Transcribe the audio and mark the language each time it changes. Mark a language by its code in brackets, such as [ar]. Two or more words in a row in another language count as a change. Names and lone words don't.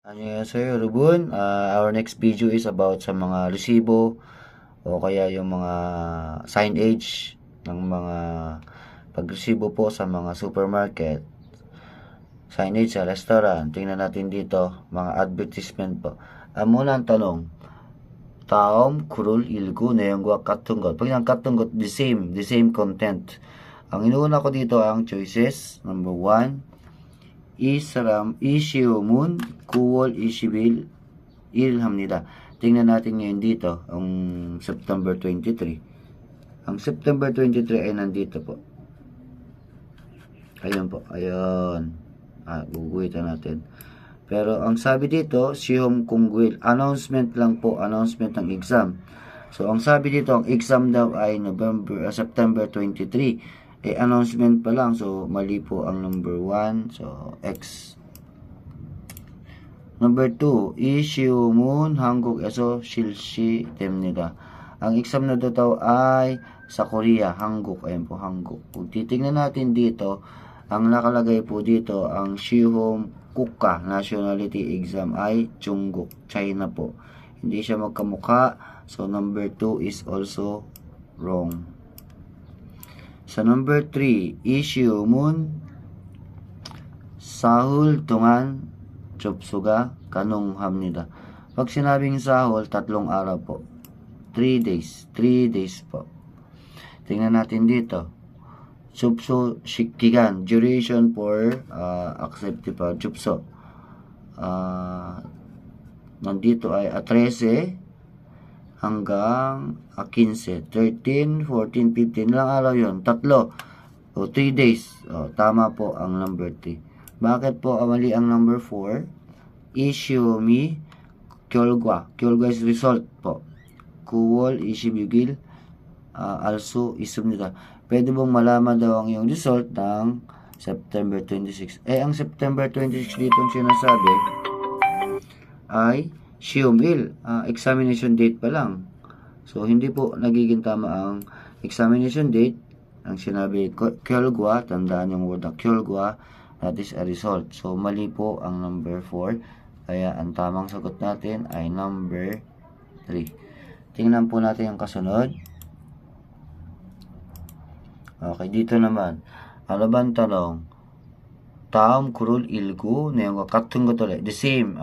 [ko] Annyeonghaseyo, [tl] Rubun. [en] Our next video is about [tl] sa mga resibo o kaya yung mga signage ng mga pagresibo po sa mga supermarket, signage sa restaurant. Tingnan natin dito, mga advertisement po. Muna ang tanong, [ko] 다음 글을 읽고 내용과 같은 것. [tl] Pag yung 같은 것, [en] the same content. [tl] Ang inuuna ko dito ang choices. Number 1, [ko] 이 시험은 9월 20일 합니다. [tl] Tingnan natin ngayon dito, ang September 23. Ang September 23 ay nandito po. Ayun po, ayun. Guguhitan natin. Pero ang sabi dito, Sihom Kungguil, announcement lang po, announcement ng exam. So, ang sabi dito, ang exam daw ay September 23. Announcement pa lang. So, mali po ang number 1. So, X. Number 2, [ko] 이 시험은 한국에서 실시됩니다. [tl] Ang exam na daw ay sa Korea, 한국. Ayan po, 한국. Kung titignan natin dito, ang nakalagay po dito, ang Sihom Kuka [en] Nationality Exam [tl] ay Jungkook, China po. Hindi siya magkamukha. [en] So, number 2 is also wrong. [tl] Sa number 3, [ko] 이 시험은 사흘 동안 접수가 가능합니다. [tl] Pag sinabing sahol, 3 araw po. [en] 3 days. 3 days [tl] po. Tingnan natin dito. [ko] 접수 기간, [en] duration for accepted pa, 접수. [tl] Nandito ay 13 hanggang 15, 13, 14, 15 lang araw yun, 3 o [en] 3 days. [tl] Tama po ang number 3. Bakit po mali ang number 4? [ko] 이시험이 결과 [en] is result [ko] po. 9월 26일 알 수 있습니다. [tl] Pwede bang malaman daw ang iyong result ng September 26. Ang September 26 dito sinasabi ay 시험일, [en] examination date [tl] pa lang. So, hindi po nagiging tama ang [en] examination date. [tl] Ang sinabi, 결과, tandaan yung word na 결과, [en] that is a result. [tl] So, mali po ang number 4. Kaya, ang tamang sagot natin ay number 3. Tingnan po natin yung kasunod. Okay, dito naman. Ano ba ang tanong? [ko] 다음 글을 읽고 내용과 같은 것 ulit. [en] The same.